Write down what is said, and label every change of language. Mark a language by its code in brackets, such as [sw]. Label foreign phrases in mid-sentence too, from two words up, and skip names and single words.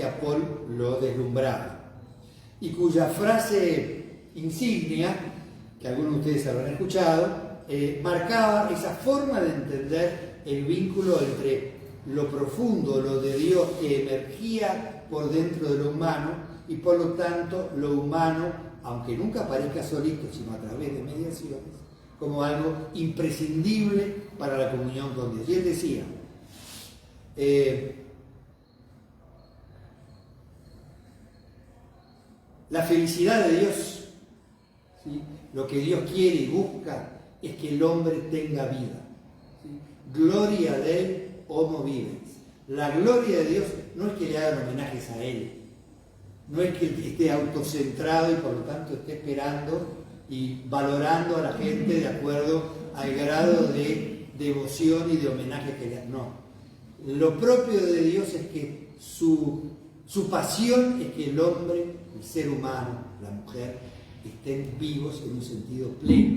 [es] a Paul lo deslumbraba y cuya frase insignia, que algunos de ustedes habrán escuchado, marcaba esa forma de entender el vínculo entre lo profundo, lo de Dios que emergía por dentro de lo humano y por lo tanto lo humano, aunque nunca aparezca solito, sino a través de mediaciones, como algo imprescindible para la comunión con Dios. Y él decía, la felicidad de Dios, ¿sí? Lo que Dios quiere y busca es que el hombre tenga vida. ¿Sí? [la] Gloria a Dei homo vivens. [es] La gloria de Dios no es que le hagan homenajes a Él, no es que esté autocentrado y por lo tanto esté esperando y valorando a la gente de acuerdo al grado de devoción y de homenaje que le dan. No. Lo propio de Dios es que su pasión es que el hombre, el ser humano, la mujer, estén vivos en un sentido pleno.